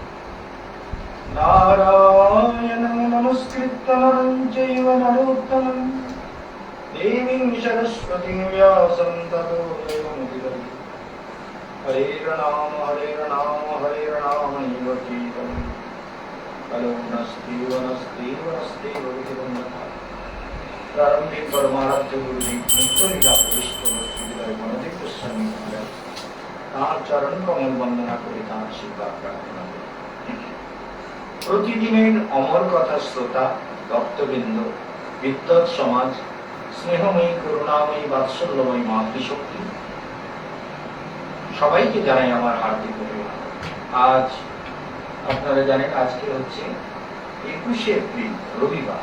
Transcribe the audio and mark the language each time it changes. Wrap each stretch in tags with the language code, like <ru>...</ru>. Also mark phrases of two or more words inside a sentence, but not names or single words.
<sa>नारायणं नमस्कृत्य नरं चैव नरोत्तमम् देवीं सरस्वतीं व्यासं ततो जयमुदीरये।</sa> <bn>হরে রাম এব চেদম্ কলো নস্তেব প্রারম্ভে পরমারাধ্য গুরুজী নিত্যলীলা প্রবিষ্ট ভক্তিবিদায় মনোদীপ গোস্বামী মহারাজ তার চরণ কমল বন্দনা করে তার আশীর্বাদ প্রার্থনা করি। প্রতিদিনের অমর কথা শ্রোতা ভক্তবৃন্দ, বিদ্বৎ সমাজ, স্নেহময়ী করুণাময়ী বাৎসল্যময়ী মাতৃশক্তি, সবাইকে জানাই আমার হার্দিক অভিনন্দন। আজ আপনারা জানেন আজকে হচ্ছে 21শে এপ্রিল, রবিবার।</bn>